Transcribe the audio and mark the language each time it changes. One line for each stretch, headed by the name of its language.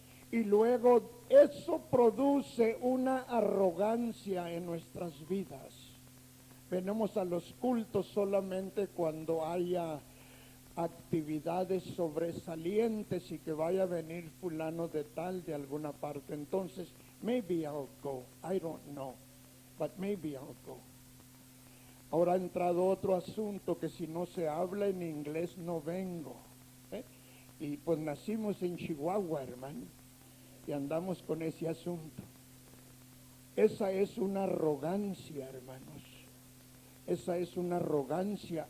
Spanish: Y luego eso produce una arrogancia en nuestras vidas. Venimos a los cultos solamente cuando haya actividades sobresalientes y que vaya a venir fulano de tal de alguna parte. Entonces,
English: maybe I'll go, I don't know, but maybe I'll go.
Spanish: Ahora ha entrado otro asunto, que si no se habla en inglés no vengo. Y pues nacimos en Chihuahua, hermano, y andamos con ese asunto. Esa es una arrogancia, hermanos. Esa es una arrogancia.